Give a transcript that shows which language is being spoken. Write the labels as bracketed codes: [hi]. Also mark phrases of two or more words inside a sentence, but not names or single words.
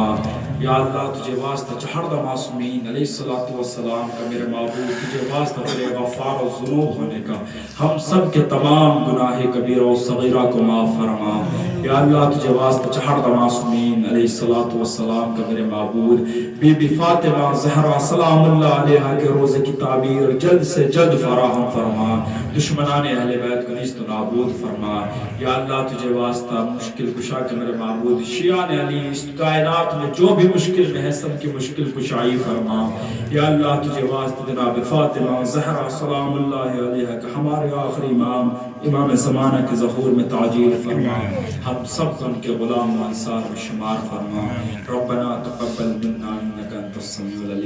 [ur] یا اللہ تجھے واسطہ چہر دو معصومین [ar] علیہ الصلوۃ والسلام [ur] کا میرے معبود تجھے واسطہ تیرے غفار و ذنوب ہونے کا ہم سب کے تمام گناہ کبیرہ و صغیرہ کو معاف فرما۔ یا اللہ تجھے واسطہ چہر دو معصومین [ar] علیہ الصلوۃ والسلام [ur] کا میرے معبود بی بی فاطمہ زہرا [ar] سلام اللہ علیہا [ur] کے روزے کی تعبیر جلد سے جلد فراہم فرما، دشمنان اہل بیت کو نیست و نابود فرما۔ یا اللہ تجھے واسطہ مشکل کشا کے میرے معبود شیعان علی اس کائنات میں جو بھی مشکل میں ہے سب کی مشکل کشائی فرما۔ یا اللہ تجھے واسطہ جناب فاطمہ زہرا [ar] سلام اللہ علیہا [ur] کہ ہمارے آخری امام امام زمانہ کے ظہور میں تعجیل فرما، ہم سب ان کے غلام و انصار میں شمار فرما۔ [ar] ربنا تقبل منا انک انت السمیع العلیم۔